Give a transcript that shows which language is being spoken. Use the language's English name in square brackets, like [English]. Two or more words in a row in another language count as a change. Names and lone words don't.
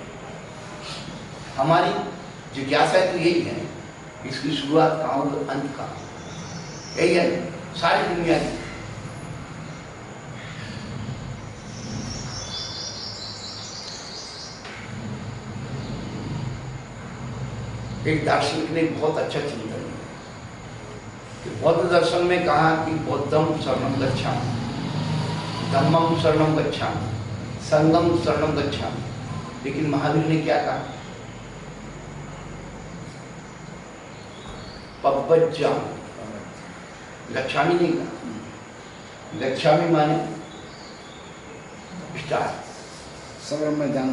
[Hindi] हमारी जिज्ञासा तो यही है, इसकी शुरुआत कहाँ हो, अंत कहाँ, यही है सारी दुनिया की। एक दार्शनिक ने बहुत अच्छा चिंतन किया कि बौद्ध दर्शन में कहा कि [Pali] बौद्धम शरणं गच्छामि, धम्मम शरणं गच्छामि, संघम शरणं गच्छामि, [Hindi] लेकिन महावीर ने क्या कहा? पब्बज्जामि, गच्छामि नहीं कहा। गच्छामि माने स्टार्ट, शरण में जाना,